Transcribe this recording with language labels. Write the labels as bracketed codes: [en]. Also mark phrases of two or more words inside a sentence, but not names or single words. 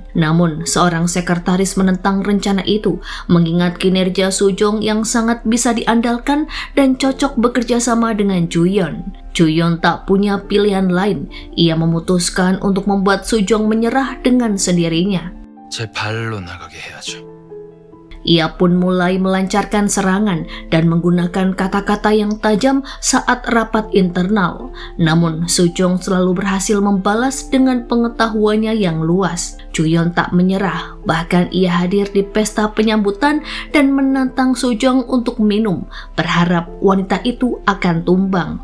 [id] Namun, seorang sekretaris menentang rencana itu, mengingat kinerja Sujong yang sangat bisa diandalkan dan cocok bekerja sama dengan Juyeon. Juyeon tak punya pilihan lain, ia memutuskan untuk membuat Sujong menyerah dengan sendirinya. [ko] 제 발로 나가게 해야죠. [id] Ia pun mulai melancarkan serangan dan menggunakan kata-kata yang tajam saat rapat internal. Namun, Sujong selalu berhasil membalas dengan pengetahuannya yang luas. Juyeon tak menyerah, bahkan ia hadir di pesta penyambutan dan menantang Sujong untuk minum, berharap wanita itu akan tumbang.